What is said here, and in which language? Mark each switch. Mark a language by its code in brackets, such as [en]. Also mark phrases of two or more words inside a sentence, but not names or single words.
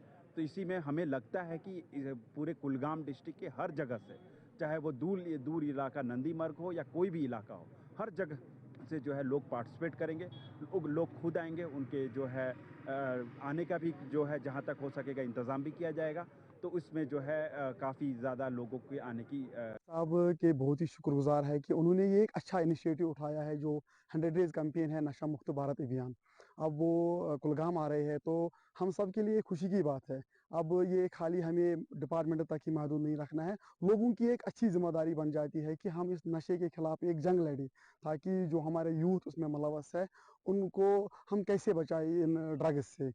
[ur] تو اسی میں ہمیں لگتا ہے کہ پورے کلگام ڈسٹرکٹ کے ہر جگہ سے، چاہے وہ دور علاقہ نندی مرگ ہو یا کوئی بھی علاقہ ہو، ہر جگہ سے جو ہے لوگ پارٹیسپیٹ کریں گے. لوگ خود آئیں گے، ان کے جو ہے آنے کا بھی جو ہے جہاں تک ہو سکے گا انتظام بھی کیا جائے گا. تو اس میں جو ہے کافی زیادہ لوگوں کے آنے کی صاحب کے بہت ہی شکر گزار ہے کہ انہوں نے یہ ایک اچھا انیشیٹو اٹھایا ہے جو 100 [en] days campaign [ur] ہے نشہ مکت بھارت ابھیان. اب وہ کلگام آ رہے ہیں تو ہم سب کے لیے خوشی کی بات ہے. اب یہ خالی ہمیں ڈپارٹمنٹ تک ہی محدود نہیں رکھنا ہے، لوگوں کی ایک اچھی ذمہ داری بن جاتی ہے کہ ہم اس نشے کے خلاف ایک جنگ لڑیں تاکہ جو ہمارے یوتھ اس میں ملوث ہے ان کو ہم کیسے بچائیں ان ڈرگز سے.